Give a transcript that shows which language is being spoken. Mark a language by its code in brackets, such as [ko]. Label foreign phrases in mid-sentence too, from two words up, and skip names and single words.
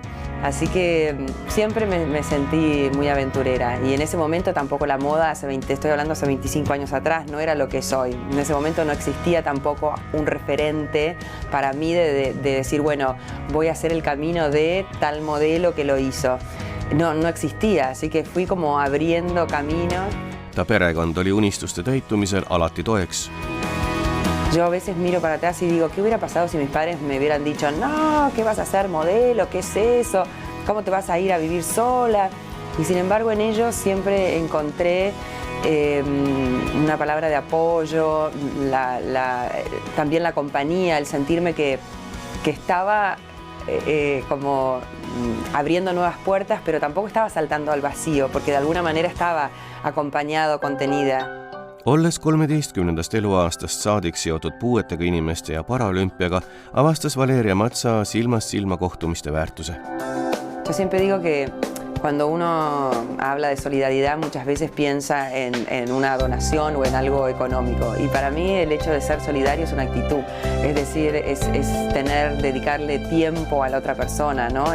[es] Así que siempre me sentí muy aventurera y en ese momento tampoco la moda, estoy hablando hace 25 años atrás, no era lo que soy. En ese momento no existía tampoco un referente para mí de decir, bueno, voy a hacer el camino de tal modelo que lo hizo. No existía, así que fui como abriendo caminos. [et] Ta perekond oli unistuste täitumisel alati toeks. [es] Yo a veces miro para atrás y digo, ¿qué hubiera pasado si mis padres me hubieran dicho, no, ¿qué vas a hacer modelo? ¿Qué es eso? ¿Cómo te vas a ir a vivir sola? Y sin embargo en ellos siempre encontré una palabra de apoyo, también la compañía, el sentirme que estaba como abriendo nuevas puertas, pero tampoco estaba saltando al vacío, porque de alguna manera estaba acompañado, contenida. [et] Olles 13. eluaastast saadik seotud puuetega inimeste ja paralümpiaga, avastas Valeria Matsa silmast silma kohtumiste väärtuse. [es] Yo siempre digo que cuando uno habla de solidaridad muchas veces piensa en una donación o en algo económico. Y para mí el hecho de ser solidario es una actitud. Es decir, es dedicarle tiempo a la otra persona, ¿no?